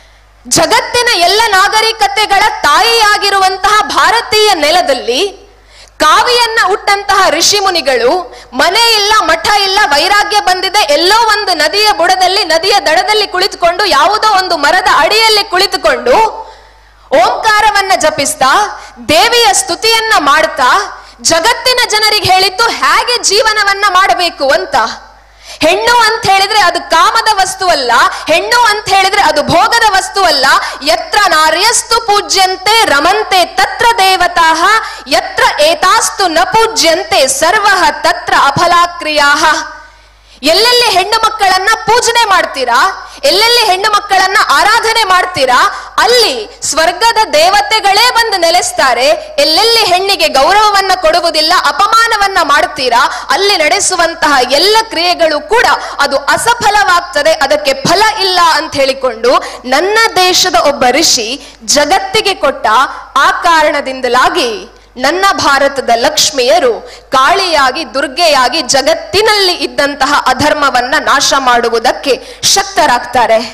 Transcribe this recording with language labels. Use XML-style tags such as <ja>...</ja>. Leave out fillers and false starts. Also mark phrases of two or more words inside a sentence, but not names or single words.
<kn>ಜಗತ್ತಿನ ಎಲ್ಲ ನಾಗರಿಕತೆಗಳ ತಾಯಿಯಾಗಿರುವಂತಹ ಭಾರತೀಯ ನೆಲದಲ್ಲಿ ಕಾವಿಯನ್ನ ಉಟ್ಟಂತಹ ಋಷಿ ಮುನಿಗಳು ಮನೆ ಇಲ್ಲ, ಮಠ ಇಲ್ಲ, ವೈರಾಗ್ಯ ಬಂದಿದೆ, ಎಲ್ಲೋ ಒಂದು ನದಿಯ ಬುಡದಲ್ಲಿ, ನದಿಯ ದಡದಲ್ಲಿ ಕುಳಿತುಕೊಂಡು, ಯಾವುದೋ ಒಂದು ಮರದ ಅಡಿಯಲ್ಲಿ ಕುಳಿತುಕೊಂಡು ಓಂಕಾರವನ್ನ ಜಪಿಸ್ತಾ, ದೇವಿಯ ಸ್ತುತಿಯನ್ನ ಮಾಡ್ತಾ ಜಗತ್ತಿನ ಜನರಿಗೆ ಹೇಳಿದ್ದು ಹೇಗೆ ಜೀವನವನ್ನ ಮಾಡಬೇಕು ಅಂತ. ಹೆಣ್ಣು ಅಂತ ಹೇಳಿದ್ರೆ ಅದು ಕಾಮದ ವಸ್ತುವಲ್ಲ, ಹೆಣ್ಣು ಅಂತ ಹೇಳಿದ್ರೆ ಅದು ಭೋಗದ ವಸ್ತುವಲ್ಲ.</kn> <sa>ಯತ್ರ ನಾರ್ಯಸ್ತು ಪೂಜ್ಯಂತೆ ರಮಂತೆ ತತ್ರ ದೇವತಾಃ, ಯತ್ರ ಏತಾಸ್ತು ನ ಪೂಜ್ಯಂತೆ ಸರ್ವಃ ತತ್ರ ಅಫಲಾಕ್ರಿಯಾಃ.</sa> <kn>ಎಲ್ಲೆಲ್ಲಿ ಹೆಣ್ಣು ಮಕ್ಕಳನ್ನ ಪೂಜನೆ ಮಾಡ್ತೀರಾ, ಎಲ್ಲೆಲ್ಲಿ ಹೆಣ್ಣು ಮಕ್ಕಳನ್ನ ಆರಾಧನೆ ಮಾಡ್ತೀರಾ, ಅಲ್ಲಿ ಸ್ವರ್ಗದ ದೇವತೆಗಳೇ ಬಂದು ನೆಲೆಸ್ತಾರೆ. ಎಲ್ಲೆಲ್ಲಿ ಹೆಣ್ಣಿಗೆ ಗೌರವವನ್ನ ಕೊಡುವುದಿಲ್ಲ, ಅಪಮಾನವನ್ನ ಮಾಡ್ತೀರಾ, ಅಲ್ಲಿ ನಡೆಸುವಂತಹ ಎಲ್ಲ ಕ್ರಿಯೆಗಳು ಕೂಡ ಅದು ಅಸಫಲವಾಗ್ತದೆ, ಅದಕ್ಕೆ ಫಲ ಇಲ್ಲ ಅಂತ ಹೇಳಿಕೊಂಡು ನನ್ನ ದೇಶದ ಒಬ್ಬ ಋಷಿ ಜಗತ್ತಿಗೆ ಕೊಟ್ಟ ಆ ಕಾರಣದಿಂದಲಾಗಿ ನನ್ನ ಭಾರತದ ಲಕ್ಷ್ಮಿಯರು ಕಾಳಿಯಾಗಿ, ದುರ್ಗೆಯಾಗಿ ಜಗತ್ತಿನಲ್ಲಿ ಇದ್ದಂತಹ ಅಧರ್ಮವನ್ನ ನಾಶ ಮಾಡುವುದಕ್ಕೆ ಶಕ್ತರಾಗ್ತಾರೆ.</kn>